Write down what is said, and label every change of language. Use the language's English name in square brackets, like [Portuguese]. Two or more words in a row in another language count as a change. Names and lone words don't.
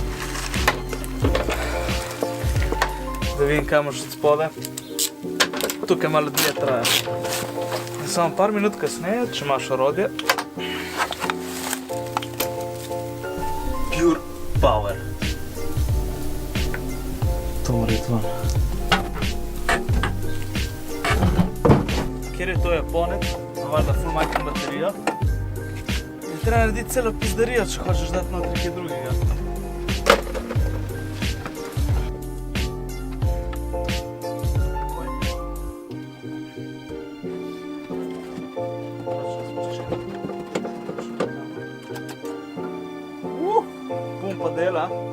[Slovenian] Da vidim, kaj imaš od spode. Tukaj malo dlje traja. Samo par minut kasneje, če imaš orodje. Pure Power. To mora iti ven. Kjer je to japonec, valjda ful majhno baterijo. In treba narediti celo pizdarijo, če hočeš dati notri kaj drugega. Pumpa dela.